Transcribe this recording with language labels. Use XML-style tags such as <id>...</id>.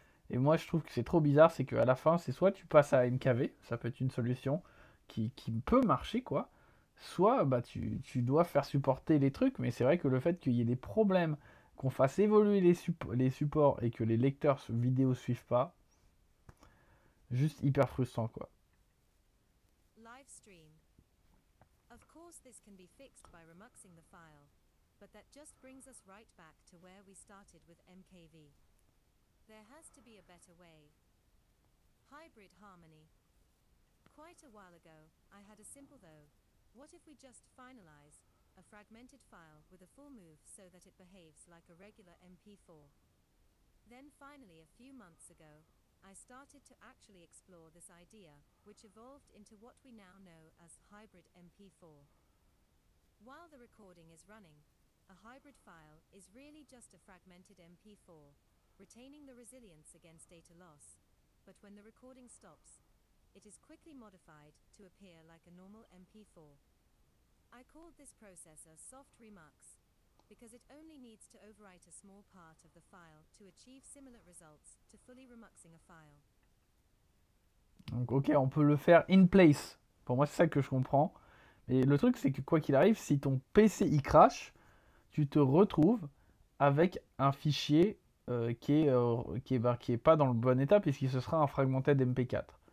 <fr>Et moi je trouve que c'est trop bizarre, c'est qu'à la fin c'est soit tu passes à MKV, ça peut être une solution qui peut marcher quoi, soit tu dois faire supporter les trucs, mais c'est vrai que le fait qu'il y ait des problèmes, qu'on fasse évoluer les supports et que les lecteurs vidéo suivent pas, juste hyper frustrant quoi.</fr> <en>Live stream. Of course this can be fixed by remuxing the file, but that just brings us right back to where we started with MKV. There has to be a better way. Hybrid harmony. Quite a while ago, I had a simple though, what if we just finalize a fragmented file with a full move so that it behaves like a regular MP4? Then finally a few months ago, I started to actually explore this idea, which evolved into what we now know as hybrid MP4. While the recording is running, a hybrid file is really just a fragmented MP4, retaining the resilience against data loss, but when the recording stops, it is quickly modified to appear like a normal MP4. I called this processor Soft Remux because it only needs to overwrite a small part of the file to achieve similar results to fully remuxing a file.</en> <fr>Donc ok, on peut le faire in place. Pour moi, c'est ça que je comprends. Et le truc, c'est que quoi qu'il arrive, si ton PC y crash, tu te retrouves avec un fichier qui est pas dans le bon état puisqu'il se sera un fragmented MP4.</fr>